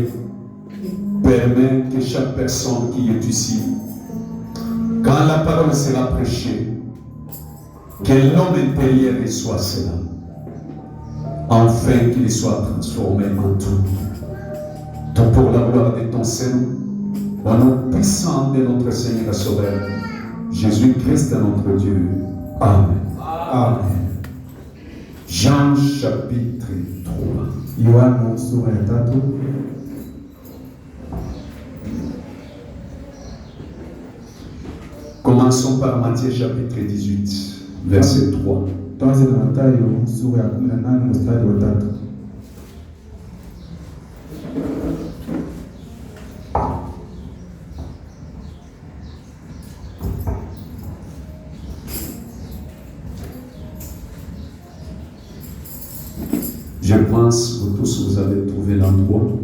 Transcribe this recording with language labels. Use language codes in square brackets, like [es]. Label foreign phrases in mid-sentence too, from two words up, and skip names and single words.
[fr] Permets que chaque personne qui est ici, quand la parole sera prêchée, que l'homme intérieur reçoive cela, afin qu'il soit transformé en tout. Tout pour la gloire de ton Seigneur, au nom puissant de notre Seigneur et Sauveur, Jésus-Christ est notre Dieu. Amen. Amen. Jean chapitre 3. [sw] Yohana sura ya 3. [fr] Commençons par Matthieu chapitre 18, verset 3. [sw] Tuanze na Mathayo sura ya 18 mstari wa 3. [fr] Je pense que tous vous avez trouvé l'endroit.